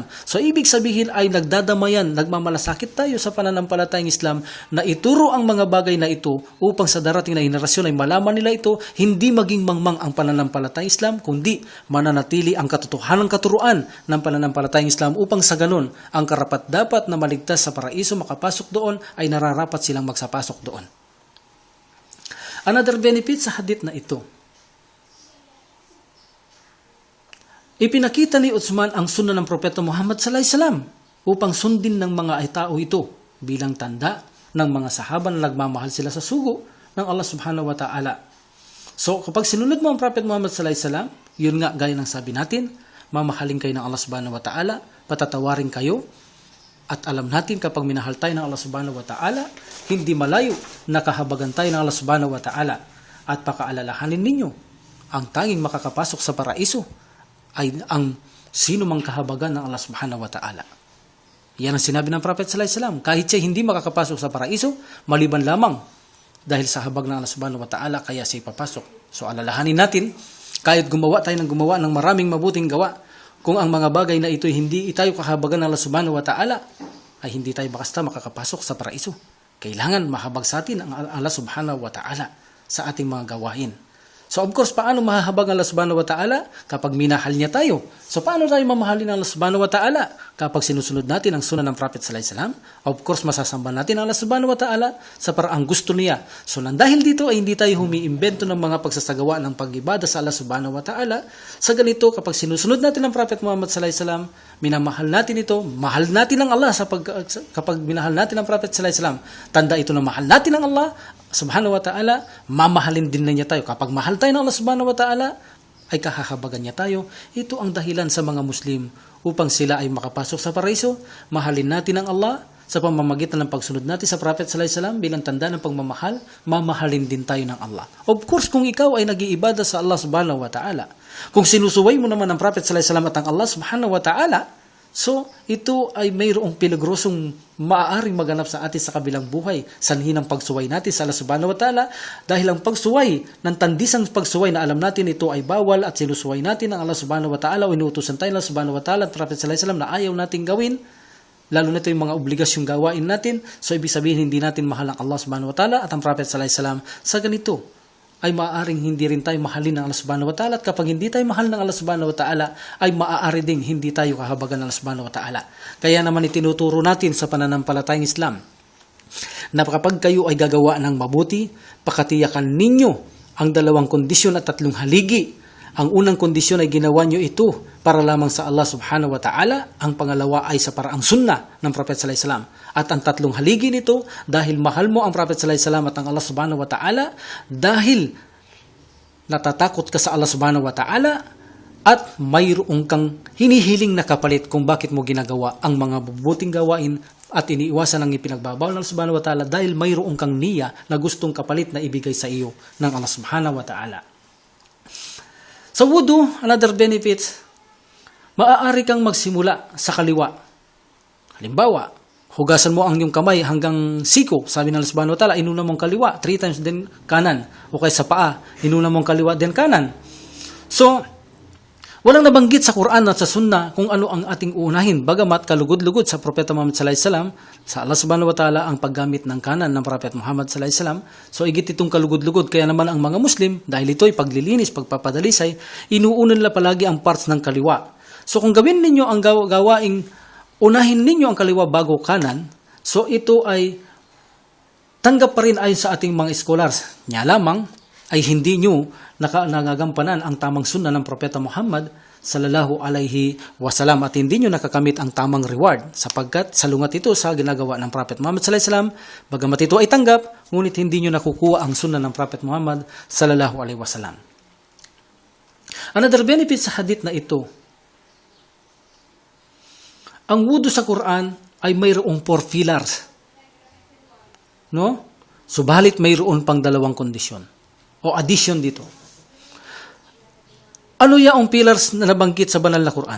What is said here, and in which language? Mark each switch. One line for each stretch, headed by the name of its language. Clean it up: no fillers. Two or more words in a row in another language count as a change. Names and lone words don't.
Filipino: So ibig sabihin ay nagdadamayan, nagmamalasakit tayo sa pananampalatayang Islam na ituro ang mga bagay na ito upang sa darating na henerasyon ay malaman nila ito, hindi maging mangmang ang pananampalatayang Islam, kundi mananatili ang katotohanang katuruan ng pananampalatayang Islam upang sa ganun ang karapat-dapat na maligtas sa paraiso makapasok doon ay nararapat silang magsapasok doon.
English: Another benefit
Filipino: sa hadith na ito. Ipinakita ni Uthman ang sunnah ng Propeta Muhammad
Arabic: صلى الله عليه وسلم
Filipino: upang sundin ng mga tao ito bilang tanda ng mga sahaba na nagmamahal sila sa sugo ng Allah
Arabic: سبحانه وتعالى.
Filipino: So kapag sinunod mo ang Prophet Muhammad
Arabic: صلى الله عليه وسلم,
Filipino: yun nga gaya ng sabi natin, mamahalin kayo ng Allah
Arabic: سبحانه وتعالى,
Filipino: patatawarin kayo. At alam natin kapag minahal tayo ng Allah
Arabic: سبحانه وتعالى,
Filipino: hindi malayo na kahabagan tayo ng Allah
Arabic: سبحانه وتعالى.
Filipino: At pakaalalahanin ninyo, ang tanging makakapasok sa paraiso ay ang sino mang kahabagan ng Allah
Arabic: سبحانه وتعالى.
Filipino: Yan ang sinabi ng Prophet
Arabic: صلى الله عليه وسلم.
Filipino: Kahit siya hindi makakapasok sa paraiso, maliban lamang dahil sa habag ng Allah
Arabic: سبحانه وتعالى,
Filipino: kaya siya ipapasok. So alalahanin natin, kahit gumawa tayo ng maraming mabuting gawa, kung ang mga bagay na ito hindi tayo kahabagan ng Allah
Arabic: سبحانه وتعالى,
Filipino: ay hindi tayo basta makakapasok sa paraiso. Kailangan mahabag sa atin ang Allah
Arabic: سبحانه وتعالى
Filipino: sa ating mga gawain. So
English: of course,
Filipino: paano mahahabag ang Allah
Arabic: سبحانه وتعالى?
Filipino: Kapag minahal niya tayo. So paano tayo mamahalin ang Allah
Arabic: سبحانه وتعالى?
Filipino: Kapag sinusunod natin ang sunnah ng Prophet
Arabic: صلى الله عليه وسلم,
English: of course,
Filipino: masasamba natin ang Allah
Arabic: سبحانه وتعالى
Filipino: sa paraang gusto niya. So nang dahil dito ay hindi tayo humiimbento ng mga pagsasagawa ng pag-ibada sa Allah
Arabic: سبحانه وتعالى.
Filipino: Sa ganito, kapag sinusunod natin ang Prophet Muhammad
Arabic: صلى الله عليه وسلم,
Filipino: minamahal natin ito, mahal natin ang Allah kapag minahal natin ang Prophet
Arabic: صلى الله عليه وسلم.
Filipino: Tanda ito na mahal natin ang Allah
Arabic: سبحانه وتعالى,
Filipino: mamahalin din na niya tayo. Kapag mahal tayo ng Allah
Arabic: سبحانه وتعالى,
Filipino: ay kahahabagan niya tayo. Ito ang dahilan sa mga Muslim upang sila ay makapasok sa paraiso. Mahalin natin ang Allah sa pamamagitan ng pagsunod natin sa Prophet
Arabic: صلى الله عليه وسلم
Filipino: bilang tanda ng pagmamahal, mamahalin din tayo ng Allah.
English: Of course,
Filipino: kung ikaw ay nag-iibada sa Allah
Arabic: سبحانه وتعالى,
Filipino: kung sinusuway mo naman ang Prophet
Arabic: صلى الله عليه وسلم
Filipino: at ang Allah
Arabic: سبحانه وتعالى,
Filipino: so ito ay mayroong peligrosong maaaring maganap sa atin sa kabilang buhay. Sanhi ng pagsuway natin sa Allah
Arabic: سبحانه وتعالى,
Filipino: dahil ang pagsuway ng tandisang pagsuway na alam natin ito ay bawal at sinusuway natin ang Allah
Arabic: سبحانه وتعالى
Filipino: o inuutosan tayo ng Allah
Arabic: سبحانه وتعالى
Filipino: at Prophet
Arabic: صلى الله عليه وسلم
Filipino: na ayaw nating gawin, lalo na ito yung mga obligasyong gawain natin. So ibig sabihin hindi natin mahal ang Allah
Arabic: سبحانه وتعالى
Filipino: at ang Prophet
Arabic: صلى الله عليه وسلم.
Filipino: Sa ganito ay maaaring hindi rin tayo mahalin ng Allah
Arabic: سبحانه وتعالى,
Filipino: at kapag hindi tayo mahal ng Allah
Arabic: سبحانه وتعالى
Filipino: ay maaari ding hindi tayo kahabagan ng Allah
Arabic: سبحانه وتعالى.
Filipino: Kaya naman itinuturo natin sa pananampalatayang Islam na kapag kayo ay gagawa ng mabuti, pakatiyakan ninyo ang dalawang kondisyon at tatlong haligi. Ang unang kondisyon ay ginawa nyo ito para lamang sa Allah
Arabic: سبحانه وتعالى.
Filipino: Ang pangalawa ay sa paraang sunnah ng Prophet
Arabic: صلى الله عليه وسلم.
Filipino: At ang tatlong haligi nito, dahil mahal mo ang Prophet
Arabic: صلى الله عليه وسلم
Filipino: at ang Allah
Arabic: سبحانه وتعالى,
Filipino: dahil natatakot ka sa Allah
Arabic: سبحانه وتعالى,
Filipino: at mayroong kang hinihiling na kapalit kung bakit mo ginagawa ang mga mabubuting gawain at iniiwasan ang ipinagbabawal ng Allah
Arabic: سبحانه وتعالى,
Filipino: dahil mayroong kang niya na gustong kapalit na ibigay sa iyo ng Allah
Arabic: سبحانه وتعالى.
Filipino: Sa wudu,
English: another benefit,
Filipino: maaari kang magsimula sa kaliwa. Halimbawa, hugasan mo ang iyong kamay hanggang siko. Sabi ng Allah
Arabic: سبحانه وتعالى,
Filipino: inuna mong kaliwa, 3 times din kanan. O kaya sa paa, inuna mong kaliwa din kanan. So, walang nabanggit sa Quran at sa Sunnah kung ano ang ating uunahin. Bagamat kalugod-lugod sa Propeta Muhammad
Arabic: صلى الله عليه وسلم,
Filipino: sa Allah
Arabic: سبحانه وتعالى
Filipino: ang paggamit ng kanan ng Propeta Muhammad
Arabic: صلى الله عليه وسلم.
Filipino: So igit itong kalugod-lugod. Kaya naman ang mga Muslim, dahil ito'y paglilinis, pagpapadalisay, inuunan nila palagi ang parts ng kaliwa. So kung gawin ninyo ang gawaing unahin ninyo ang kaliwa bago kanan, so ito ay tanggap pa rin ayon sa ating mga scholars. Nya lamang ay hindi nyo nagagampanan ang tamang sunnah ng Propeta Muhammad
Arabic: صلى الله عليه وسلم
Filipino: at hindi nyo nakakamit ang tamang reward sapagkat salungat ito sa ginagawa ng Prophet Muhammad
Arabic: صلى الله عليه وسلم.
Filipino: Bagamat ito ay tanggap, ngunit hindi nyo nakukuha ang sunnah ng Prophet Muhammad
Arabic: صلى الله عليه وسلم.
English: Another benefit
Filipino: sa hadith na ito, ang wudu sa Quran ay mayroong 4 pillars. No? Subalit mayroon pang 2 kondisyon o addition dito. Ano yaong pillars na nabanggit sa banal na Quran?